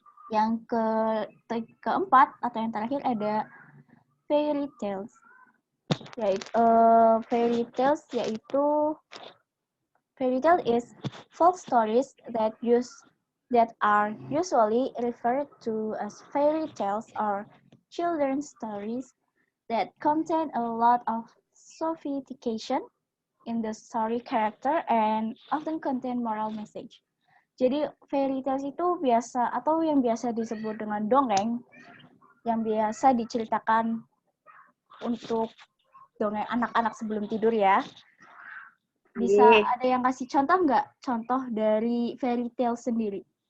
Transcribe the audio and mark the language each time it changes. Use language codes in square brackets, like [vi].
[id] Yang keempat atau yang terakhir ada fairy tales. [en] Fairy tale is folk stories that are usually referred to as fairy tales or children's stories that contain a lot of sophistication in the story character and often contain moral message. [id] Jadi fairy tales itu biasa atau yang biasa disebut dengan dongeng, yang biasa diceritakan untuk dongeng anak-anak sebelum tidur ya. Bisa ada yang kasih contoh nggak? Contoh dari fairy tale sendiri.